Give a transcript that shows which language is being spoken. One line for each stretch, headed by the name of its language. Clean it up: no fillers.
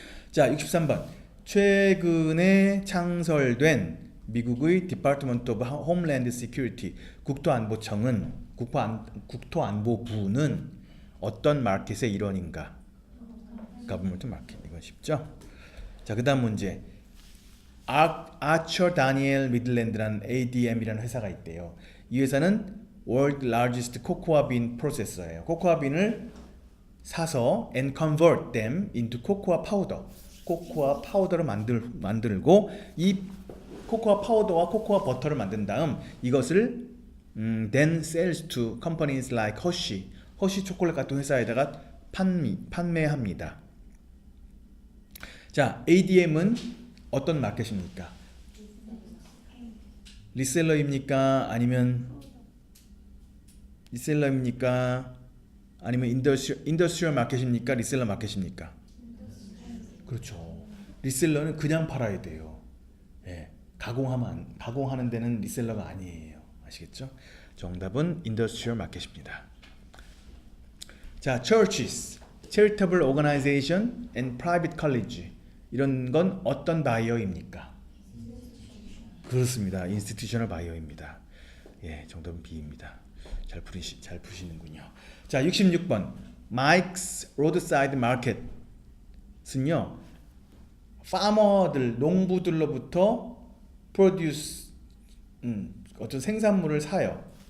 Korean: 자, 63번. 최근에 창설된 미국의 디파트먼트 오브 홈랜드 시큐리티 국토안보부는 어떤 마켓의 일원인가? 가버먼트 마켓. 이건 쉽죠? 자, 그다음 문제. 아처 다니엘 미들랜드라는 ADM이라는 회사가 있대요. 이 회사는
English: World Largest Cocoa Bean Processor예요.
Korean: 코코아 빈을 사서
English: and convert them into cocoa powder.
Korean: 코코아 파우더를 만들고 이 코코아 파우더와 코코아 버터를 만든 다음 이것을
English: then sells to companies like
Korean: 허쉬 초콜릿 같은 회사에다가 판매합니다. 자, ADM은 어떤 마켓입니까? 리셀러입니까? 아니면 인더스트리얼 마켓입니까? 리셀러 마켓입니까? 그렇죠. 리셀러는 그냥 팔아야 돼요. 가공하는 데는 리셀러가 아니에요. 아시겠죠? 정답은 인더스트리얼 마켓입니다.
English: 자, churches, charitable organization and private college.
Korean: 이런 건 어떤 바이어입니까? 그렇습니다. 인스티튜셔널 바이어입니다. 정답은 B입니다. 잘 푸시는군요. 자, 66번. Mike's Roadside Market은요, 파머들, 농부들로부터 produce 어떤 생산물을 사요.